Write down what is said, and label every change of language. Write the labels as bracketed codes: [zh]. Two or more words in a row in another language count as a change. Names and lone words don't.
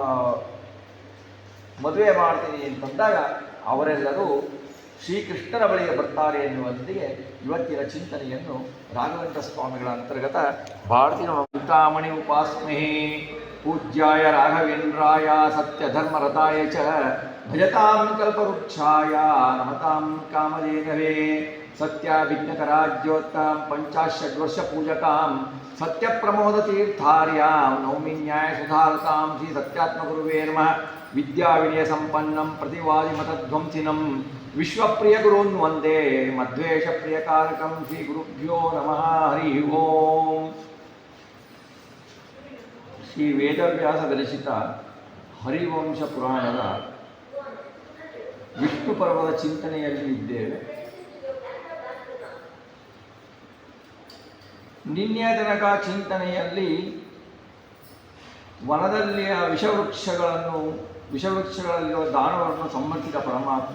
[kn] ಮದುವೆ ಮಾಡ್ತೀನಿ ಅಂತಂದಾಗ ಅವರೆಲ್ಲರೂ ಶ್ರೀಕೃಷ್ಣನ ಬಳಿಗೆ ಬರ್ತಾರೆ ಎನ್ನುವಂತೆಯೇ ಇವತ್ತಿನ ಚಿಂತನೆಯನ್ನು ರಾಘವೇಂದ್ರ ಸ್ವಾಮಿಗಳ ಅಂತರ್ಗತ [sa] ಭಾರತೀಯ ಚಿಂತಾಮಣಿ ಉಪಾಸ್ಮಹೇ ಪೂಜ್ಯಾಯ ರಾಘವೇಂದ್ರಾಯ ಸತ್ಯಧರ್ಮರತಾಯ ಚ ಭಜತಾಂ ಕಲ್ಪವೃಕ್ಷಾಯ ನಮತಾಂ ಕಾಮಧೇನವೇ ಸತ್ಯಾಭಿಜ್ಞಕರಾಜ್ಯೋತ್ತಾಂ ಪಂಚಾಶದ್ವರ್ಷ ಪೂಜಕಾಂ ಸತ್ಯಪ್ರಮೋದತೀರ್ಥಾರ್ಯಾಂ ನೌಮಿ ನ್ಯಾಯಸುಧಾರತಾಂ ಶ್ರೀ ಸತ್ಯಾತ್ಮಗುರುವೇ ನಮಃ. ವಿದ್ಯಾವಿನಯ ಸಂಪನ್ನಂ ಪ್ರತಿವಾದಿಮತಧ್ವಂಸಿನಂ ವಿಶ್ವಪ್ರಿಯ ಗುರುನ್ ವಂದೇ ಮಧ್ವೇಶ ಪ್ರಿಯಕಾರಕಂ ಶ್ರೀ ಗುರುಭ್ಯೋ ನಮಃ. ಹರಿ ಓಂ. [kn] ಶ್ರೀ ವೇದವ್ಯಾಸ ವಿರಚಿತ ಹರಿವಂಶ ಪುರಾಣದ ವಿಷ್ಣು ಪರ್ವದ ಚಿಂತನೆಯಲ್ಲಿ ಇದ್ದೇವೆ. ನಿನ್ನೆ ತನಕ ಚಿಂತನೆಯಲ್ಲಿ ವನದಲ್ಲಿಯ ವಿಷವೃಕ್ಷಗಳಲ್ಲಿರುವ ದಾನವರನ್ನು ಸಂಹರಿಸಿದ ಪರಮಾತ್ಮ.